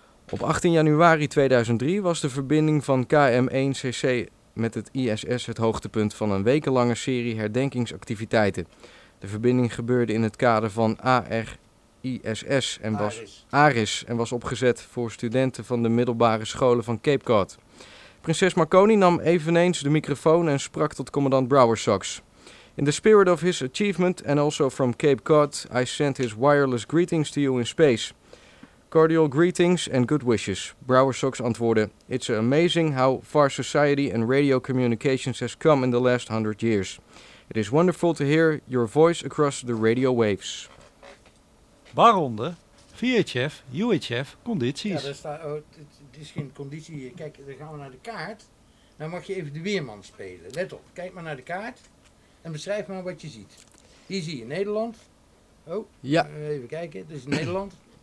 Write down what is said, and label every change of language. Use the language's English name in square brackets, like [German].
[Dutch] Op 18 januari 2003 was de verbinding van KM1CC met het ISS het hoogtepunt van een wekenlange serie herdenkingsactiviteiten. De verbinding gebeurde in het kader van ARISS en was ARIS en was opgezet voor studenten van de middelbare scholen van Cape Cod. Prinses Marconi nam eveneens de microfoon en sprak tot commandant Brouwersox. [English] In the spirit of his achievement and also from Cape Cod, I send his wireless greetings to you in space. Cordial greetings and good wishes. [Dutch] Brouwersox antwoordde, [English] it's amazing how far society and radio communications has come in the last 100 years. It is wonderful to hear your voice across the radio waves. [Dutch] Waaronder VHF, UHF, condities. Ja, daar staat, oh, het is geen conditie hier. Kijk, dan gaan we naar de kaart. Dan mag je even de weerman spelen. Let op, kijk maar naar de kaart en beschrijf maar wat je ziet. Hier zie je Nederland. Oh, ja. Even kijken, dit is Nederland.